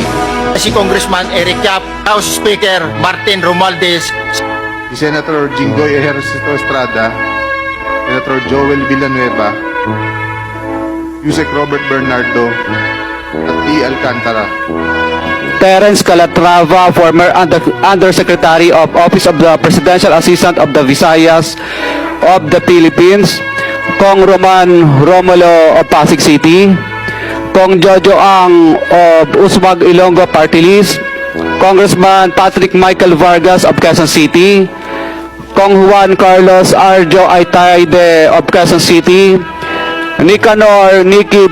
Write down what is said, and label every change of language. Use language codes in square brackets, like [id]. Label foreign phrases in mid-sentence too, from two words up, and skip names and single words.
[tl] Si Congressman Eric Yap, House Speaker Martin Romualdez, si Senator Jinggoy Ejercito Estrada, Senator Joel Villanueva, Yusek Robert Bernardo, at E. Alcantara. [en] Terence Calatrava, former Undersecretary of Office of the Presidential Assistant of the Visayas of the Philippines, Kong Roman Romulo of Pasig City, Kong Jojo Ang of Usmag Ilonggo Party List, Congressman Patrick Michael Vargas of Quezon City, Kong Juan Carlos Arjo Aitayde of Quezon City, Nicanor Nicky